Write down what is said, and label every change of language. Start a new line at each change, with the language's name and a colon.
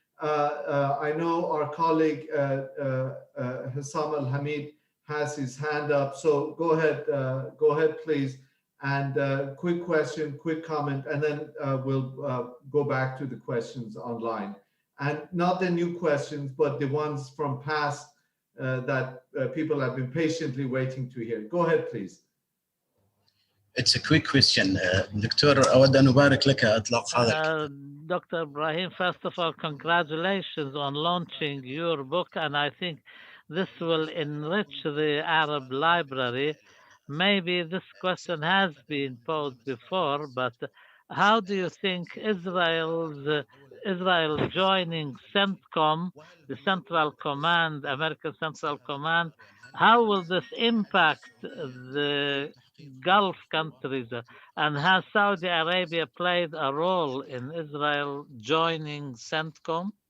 English: I know our colleague Hassam Al-Hamid has his hand up, so go ahead, please. And quick question, quick comment, and then we'll go back to the questions online. And not the new questions, but the ones from past that people have been patiently waiting to hear. Go ahead, please. It's a quick question.
Arabic: دكتور أود أن أبارك لك إطلاق هذا.
English: Dr. Ibrahim, first of all, congratulations on launching your book, and I think this will enrich the Arab library. Maybe this question has been posed before, but how do you think Israel joining CENTCOM, the Central Command, American Central Command, how will this impact the Gulf countries, and has Saudi Arabia played a role in Israel joining CENTCOM?